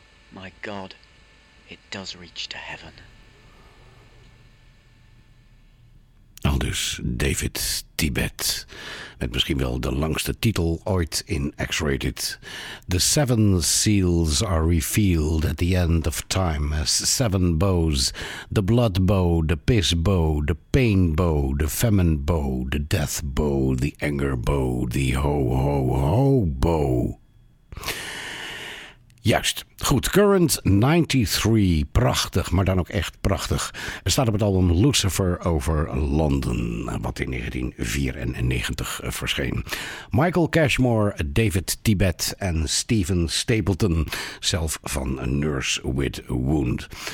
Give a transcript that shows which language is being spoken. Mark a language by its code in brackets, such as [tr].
[en] My God, it does reach to heaven. [nl] Aldus David Tibet, met misschien wel de langste titel ooit in X-Rated. [en] The seven seals are revealed at the end of time as seven bows. The blood bow, the piss bow, the pain bow, the famine bow, the death bow, the anger bow, the ho-ho-ho bow. [nl] Juist. Goed. Current 93. Prachtig, maar dan ook echt prachtig. Er staat op het album Lucifer over London, wat in 1994 verscheen. Michael Cashmore, David Tibet en Stephen Stapleton, zelf van A Nurse with a Wound.